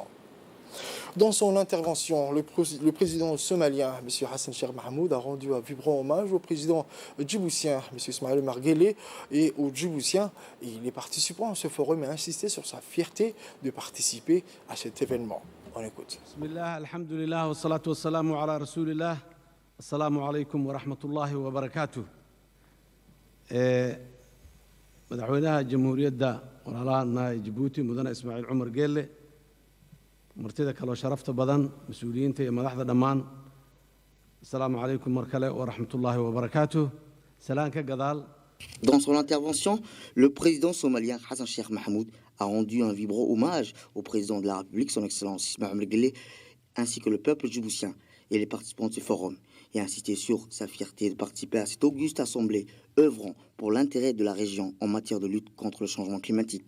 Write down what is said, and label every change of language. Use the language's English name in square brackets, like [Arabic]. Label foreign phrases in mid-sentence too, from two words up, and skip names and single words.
[French] Dans son intervention, le président somalien, M. Hassan Sheikh Mohamud, a rendu un vibrant hommage au président djiboutien, M. Ismaël Marguerite, et aux Djiboutiens. Et les participants à ce forum ont insisté sur sa fierté de participer à cet événement. On écoute. [Arabic] بسم الله، الحمد لله، والصلاة والسلام على رسول الله. السلام عليكم ورحمة الله وبركاته. [Somali] madaxweynaha jamhuuriyadda walaalaha Djibouti mudane Ismaaciil Cumar Geelle martida kaloo sharafta badan mas'uuliyiinta iyo madaxda dhammaan [Arabic] السلام عليكم [Somali] mar kale [Arabic] ورحمة الله وبركاته [Somali] salaan ka gadaal. [French] Dans son intervention, le président somalien Hassan Sheikh Mohamud a rendu un vibrant hommage au président de la République, son Excellence Ismaël Marguerite, ainsi que le peuple djiboutien et les participants de ce forum, et insisté sur sa fierté de participer à cette auguste assemblée œuvrant pour l'intérêt de la région en matière de lutte contre le changement climatique.